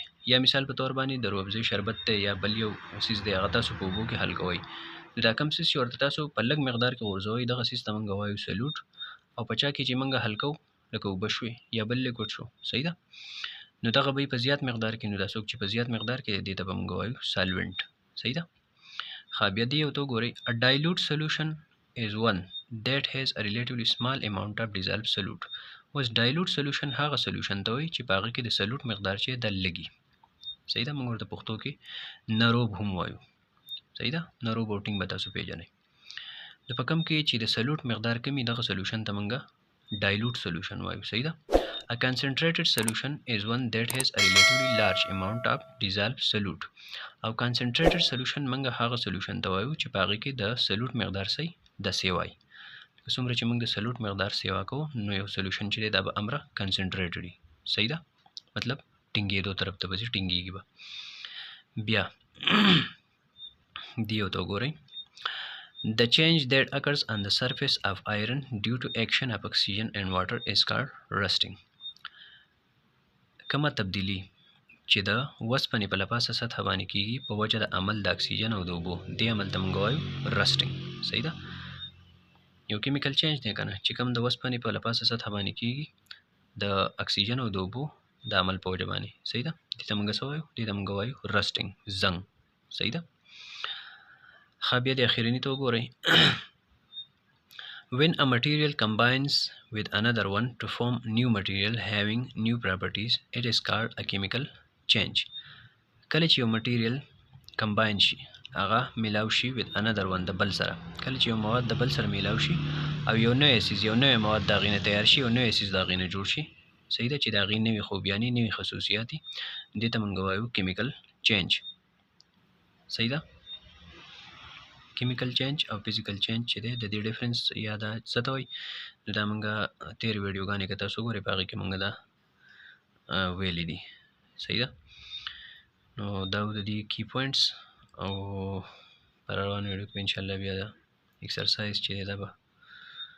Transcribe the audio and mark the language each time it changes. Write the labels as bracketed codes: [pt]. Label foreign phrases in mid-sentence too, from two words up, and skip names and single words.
[ps] یا مثال په طور باندې د روح افزا شربت دی یا بل یو سیز دی هغه تاسو په اوبو کې حل کوئ نو دا کم سیز چې ورته تاسو په لږ مقدار کې غورځوئ دغه سیز ته موږ وایو سلوټ او په چا کې چې موږ حل کوو لکه اوبه شوې یا بل لیکوډ شو. صحیح ده. نو دغه به په زیات مقدار کې نو دا څوک چې په زیات مقدار کې دې ته به موږ وایو سالوینټ. صحیح ده. بیا دې یو ته وګورئ. [en] a dilute solution is one that has a relatively small amount of dissolved solute. [ps] اوس [en] dilute solution [ps] هغه سولوشن ته وایي چې په هغه کې د سلوټ مقدار چې د لږي. صحیح ده. موږ ورته پښتو کې نروب هم وایو. صحیح ده. نروب او ټینګ به تاسو پیژنئ. نو په کوم کې چې د سلوټ مقدار کمی دغه سولوشن ته موږ [en] dilute solution [ps] وایو. صحیح ده. [en] A concentrated solution is one that has a relatively large amount of dissolved solute. [ps] او [en] concentrated solution [ps] منګه هغه solution ته وایو چې په هغه کې د solute مقدار سي د سیوای. څومره چې موږ د solute مقدار سیوا کوو نو یو solution چې دی دا به امره concentrated وي. صحیح ده؟ مطلب ټینګېدو طرف ته به ځي، ټینګېږي به. بیا دیو ته وګورئ. [en] The change that occurs on the surface of iron due to action of oxygen and water is called rusting. [ps] کومه تبدیلی چې د وسپنې په لپاسه سطح باندې کیږي په وجه د عمل د اکسیجن او د اوبو، دې عمل ته موږ وایو رسټینګ. صحیح ده؟ یو کیمیکل چینج دی که نه چې کوم د وسپنې په لپاسه سطح باندې کیږي د اکسیجن او د اوبو د عمل په وجه باندې. صحیح ده؟ دې ته موږ څه وایو؟ دې ته موږ وایو رسټینګ، زنګ. صحیح ده؟ ښه بیا د اخریني ته وګورئ. [en] When a material combines with another one to form new material having new properties, it is called a chemical change. [ps] کله چې یو [en] material combine [ps] شي هغه میلاو شي [en] with another one [ps] د بل سره، کله چې یو مواد د بل سره میلاو شي او یو نوی سیز، یو نوی مواد د هغې نه تیار شي، یو نوی سیز د هغې نه جوړ شي. صحیح ده؟ چې د هغې نوي خوبیانې، نوي خصوصیات دي، دې ته موږ وایو [en] chemical change. [ps] صحیح ده؟ [en] chemical change [ps] او [en] physical change [ps] چې دی د دې ډیفرنس یا دا څه ته وایي نو دا موږ تېرې ویډیوګانې که تاسو وګورئ په هغې کې موږ دا ویلي دي. صحیح ده؟ نو دا د دې [en] key points [ps] او په روانو ویډیو کې انشاءالله بیا دا ایکسرسایز چې دی دا به وایو.